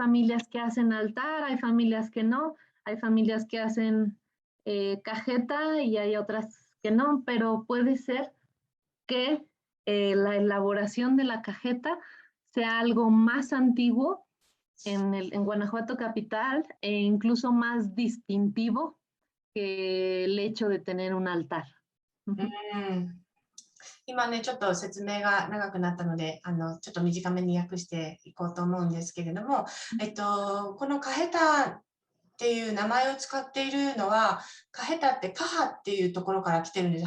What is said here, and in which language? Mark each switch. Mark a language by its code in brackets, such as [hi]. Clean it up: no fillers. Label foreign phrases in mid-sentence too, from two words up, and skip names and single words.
[es] familias que hacen altar, hay familias que no, hay familias que hacen cajeta y hay otras que no, pero puede ser que la elaboración de la cajeta sea algo más antiguo en Guanajuato capital e incluso más distintivo que el hecho de tener un altar. [ja] 今ね、ちょっと説明が長くなったので、ちょっと短めに訳していこうと思うんですけれども、このカヘタっていう名前を使っているのは、カヘタってカハっていうところから来てるんです。